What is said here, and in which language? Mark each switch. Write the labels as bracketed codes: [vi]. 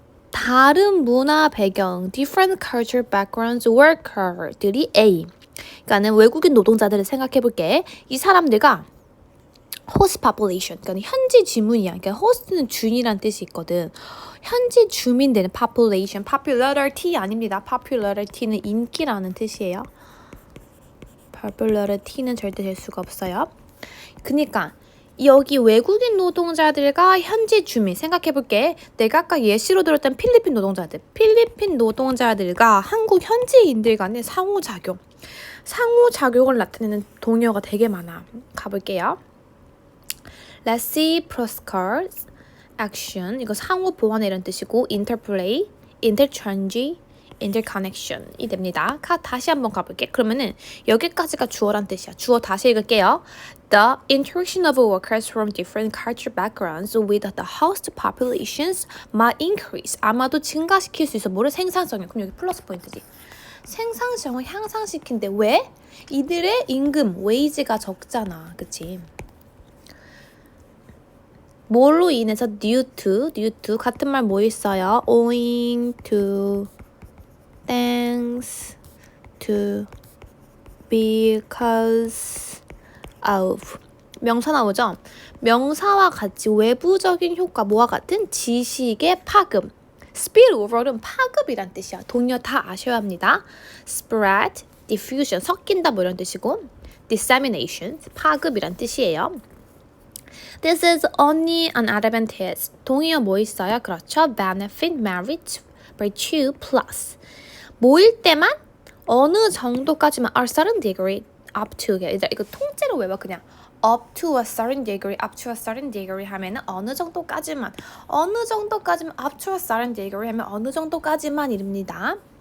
[ko] 다른 문화 배경, [en] different cultural backgrounds [ko] worker들이 A. 그러니까는 외국인 노동자들을 생각해 볼게. 이 사람들과 [en] host population, [ko] 그러니까 현지 주민이야. 그러니까 host는 주인이란 뜻이 있거든. 현지 주민들은 population, popularity 아닙니다. popularity는 인기라는 뜻이에요. popularity는 절대 될 수가 없어요. 그러니까 여기 외국인 노동자들과 현지 주민 생각해볼게. 내가 아까 예시로 들었던 필리핀 노동자들과 한국 현지인들 간의 상호작용을 나타내는 동요가 되게 많아. 가볼게요. [en] reciprocal action, [ko] 이거 상호 보완 이런 뜻이고, interplay, interchange, interconnection이 됩니다. 다시 한번 가볼게. 그러면은 여기까지가 주어란 뜻이야. 주어 다시 읽을게요. [en] The interaction of workers from different cultural backgrounds with the host populations might increase. [ko] 아마도 증가시킬 수 있어. 뭐를? 생산성을. 그럼 여기 플러스 포인트지. 생산성을 향상시킨대. 왜? 이들의 임금, wage가 적잖아. 그치? 뭘로 인해서? due to 같은 말 뭐 있어요? [en] owing to, thanks to, because of. [ko] 명사 나오죠? 명사와 같이 외부적인 효과, 뭐와 같은? 지식의 파급. spillover는 파급이란 뜻이야. 동요 다 아셔야 합니다. spread, diffusion, 섞인다 뭐 이런 뜻이고, dissemination, 파급이란 뜻이에요. [en] This is only an advantage. [ko] 동의어 뭐 있어요? 그렇죠. benefit, merit, virtue, plus. 뭐일 때만? 어느 정도까지만? [en] a certain degree, up to. [ko] 이거 통째로 외워 그냥. [en] up to a certain degree, [ko] up to a certain degree 하면은 어느 정도까지만, 어느 정도까지만, up to a certain degree 하면 어느 정도까지만 이릅니다.